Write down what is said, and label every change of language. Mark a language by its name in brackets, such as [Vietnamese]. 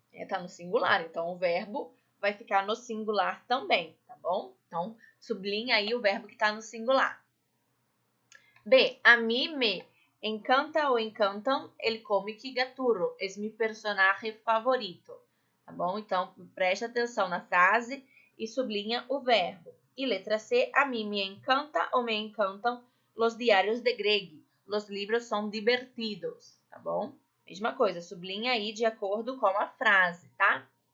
[Portuguese] Tá no singular, então o verbo vai ficar no singular também, tá bom? Então, sublinha aí o verbo que tá no singular. B. [Spanish] A mí me encanta ou encantam el cómic Gaturro. Es mi personaje favorito. [Portuguese] Tá bom? Então, preste atenção na frase e sublinha o verbo. E letra C. [Spanish] A mí me encanta ou me encantam los diarios de Greg. Los libros [Portuguese] são divertidos. Tá bom? Mesma coisa, sublinha aí de acordo com a frase, tá?